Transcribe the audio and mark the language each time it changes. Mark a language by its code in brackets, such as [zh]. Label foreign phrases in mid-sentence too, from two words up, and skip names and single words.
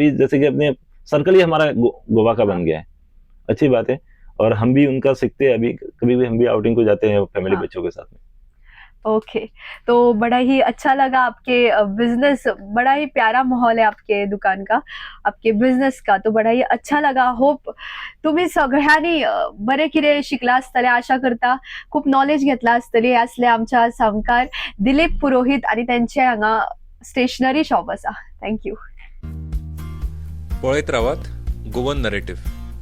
[hi] अभी जैसे कि अपने सर्कल ही हमारा गोवा का बन गया है, अच्छी बात है, और हम भी उनका सीखते हैं। अभी कभी भी हम भी आउटिंग को जाते हैं फैमिली हाँ। बच्चों के साथ में। ओके, तो बड़ा ही अच्छा लगा आपके बिजनेस, बड़ा ही प्यारा माहौल है आपके दुकान का, आपके बिझनेस का, तो बड़ा ही अच्छा लगा. [kok] होप तुम्ही सगळ्यांनी बरे कितें शिकला आसतले आशा करता, खूप नॉलेज घेतला आसतली. असले आमच्या सामकार दिलीप पुरोहित आणि त्यांचे हांगा स्टेशनरी शॉप आसा. थँक्यू. पळयत रावात गोवन नरेटिव्ह.